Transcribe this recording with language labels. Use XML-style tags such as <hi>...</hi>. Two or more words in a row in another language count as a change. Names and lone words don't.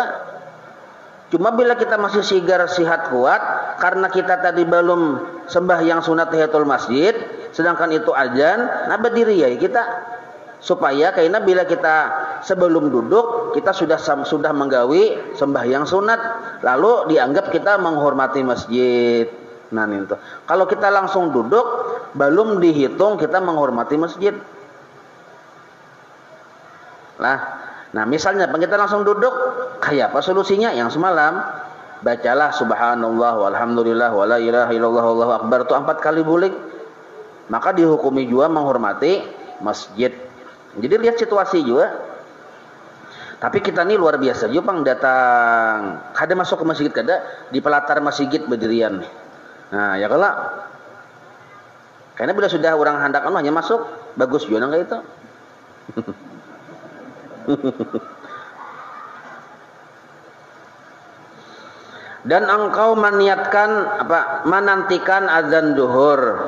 <bjn>Cuma bila kita masih sigar sihat kuat karena kita tadi belum sembahyang sunat</bjn> <ar>تحية المسجد,</ar> <bjn>sedangkan itu azan, nah berdiri ya kita supaya karena bila kita sebelum duduk kita sudah menggawi sembahyang sunat, lalu dianggap kita menghormati masjid. Nah itu kalau kita langsung duduk belum dihitung kita menghormati masjid. Nah misalnya kita langsung duduk, kayak apa solusinya? Yang semalam bacalah</bjn> <ar>سبحان الله والحمد لله ولا إله إلا الله والله أكبر</ar> <bjn>itu 4 kali bulik, maka dihukumi juga menghormati masjid. Jadi lihat situasi juga. Tapi kita ini luar biasa juga pang datang kada masuk ke masjid, kada di pelatar masjid berdirian. Nah ya kalau karena bila sudah orang hendak hanya masuk bagus juga nggak itu. Dan engkau menantikan azan zuhur.</bjn>